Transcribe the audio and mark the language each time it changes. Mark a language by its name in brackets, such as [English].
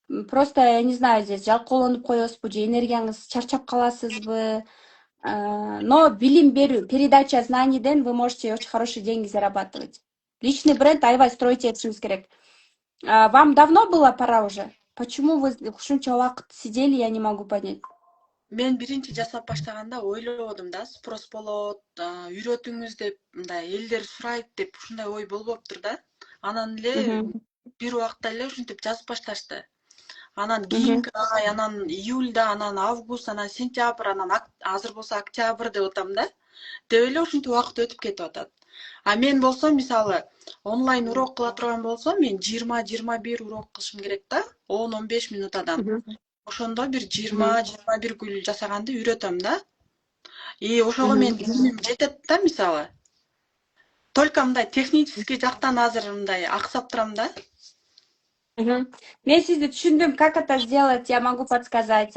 [Russian] Просто, я не знаю, здесь [Kyrgyz] жалкоолонуп коесузбу же энергияңыз чарчап каласызбы? [Russian] Но [Kyrgyz] билим берүү, [Russian] передача знанийден вы можете очень хорошие деньги зарабатывать. Личный бренд [Kyrgyz] аябай [Russian] строить [Kyrgyz] этишиңиз керек. [Russian] Вам давно было пора уже? Почему вы [Kyrgyz] ушунча убакыт [Russian] сидели, я не могу понять. [Kyrgyz] Мен биринчи жасап баштаганда ойлободум да, спрос болот, үйрөтүңүз деп, мындай элдер сурайт деп ушундай ой болбоптур да. Анан эле бир убакта эле ушинтип жазып башташты. Анан кийинки ай, анан июльда, анан август, анан сентябрь, анан азыр болсо октябрь деп атам да. Деп эле ушинтип убакыт өтүп кетип атат. Мен болсо мисалы онлайн урок кыла турган болсом, мен 20-21 урок кылышым керек да, 10-15 минутадан. Ошондо бир 20-21 гүл жасаганды үйрөтөм да. И ошого мен күнүм жетет да, мисалы. [Russian] Только [Kyrgyz] мындай технический жактан азыр мындай аксап турам да. Мгм. Мен сизди түшүндүм. [Russian] Как это сделать, я могу подсказать.